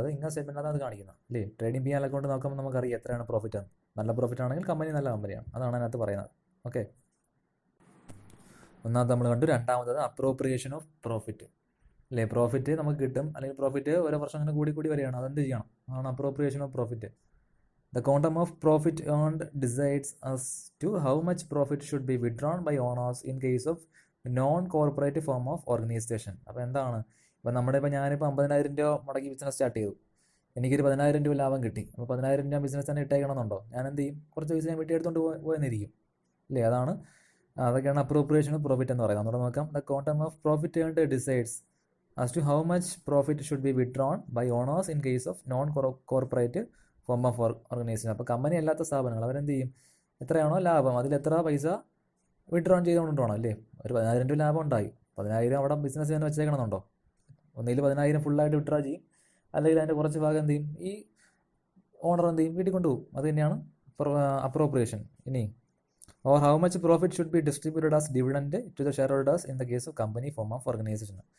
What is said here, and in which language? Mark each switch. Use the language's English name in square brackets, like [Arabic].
[Malayalam] അത് ഇൻകം സ്റ്റേറ്റ്മെൻറ്റാണ് അത് കാണിക്കുന്നത്. അല്ലേ, ട്രേഡിംഗ് പി ആൻഡ് അക്കൗണ്ട് നോക്കുമ്പോൾ നമുക്കറിയാം എത്രയാണ് പ്രോഫിറ്റ് ആണ്. നല്ല പ്രോഫിറ്റ് ആണെങ്കിൽ കമ്പനി നല്ല കമ്പനിയാണ്, അതാണ് അതിനകത്ത് പറയുന്നത്. ഓക്കെ, ഒന്നാമത് നമ്മൾ കണ്ടു. രണ്ടാമത്തത് അപ്രോപ്രിയേഷൻ ഓഫ് പ്രോഫിറ്റ്. അല്ലേ, പ്രോഫിറ്റ് നമുക്ക് കിട്ടും, അല്ലെങ്കിൽ പ്രോഫിറ്റ് ഓരോ വർഷം അങ്ങനെ കൂടി വരികയാണ്, അതെന്ത് ചെയ്യണം, അതാണ് appropriation of profit. [English] The quantum of profit earned decides as to how much profit should be withdrawn by owners in case of non-corporate form of organization. [Malayalam] അപ്പോൾ എന്താണ്, ഇപ്പോൾ ഞാനിപ്പോൾ 50,000 രൂപ മുടക്കി ബിസിനസ് സ്റ്റാർട്ട് ചെയ്തു, എനിക്കൊരു 10,000 രൂപ ലാഭം കിട്ടി. അപ്പോൾ 10,000 രൂപ ബിസിനസ് തന്നെ ഇട്ടേക്കണമെന്നുണ്ടോ? ഞാൻ എന്ത് ചെയ്യും, കുറച്ച് പൈസ ഞാൻ വെട്ടിയെടുത്തുകൊണ്ട് പോയെന്നിരിക്കും. അല്ലേ, അതൊക്കെയാണ് അപ്രോപ്രിയേഷൻ ഓഫ് പ്രോഫിറ്റ് എന്ന് പറയുന്നത്. നമ്മുടെ നോക്കാം. [English] The quantum of profit earned decides as to how much profit should be withdrawn by owners in case of non-corporate form of organization. [Malayalam] അപ്പോൾ കമ്പനി അല്ലാത്ത സ്ഥാപനങ്ങൾ അവരെന്ത് ചെയ്യും, എത്രയാണോ ലാഭം അതിൽ എത്ര പൈസ വിഡ്രോൺ ചെയ്തുകൊണ്ട് വേണം. അല്ലേ, ഒരു 10,000 രൂപ ലാഭം ഉണ്ടായി, 10,000 അവിടെ ബിസിനസ് ചെയ്യാൻ വെച്ചേക്കണമെന്നുണ്ടോ? ഒന്നിൽ 10,000 ഫുള്ളായിട്ട് വിഡ്രോ ചെയ്യും, അല്ലെങ്കിൽ അതിൻ്റെ കുറച്ച് ഭാഗം എന്ത് ചെയ്യും, ഈ ഓണർ എന്ത് ചെയ്യും, വീട്ടിൽ കൊണ്ടുപോകും. അത് തന്നെയാണ് അപ്രോപ്രിയേഷൻ. ഇനി [English] Or how much profit should be distributed as dividend to the shareholders in the case of company form of organisation.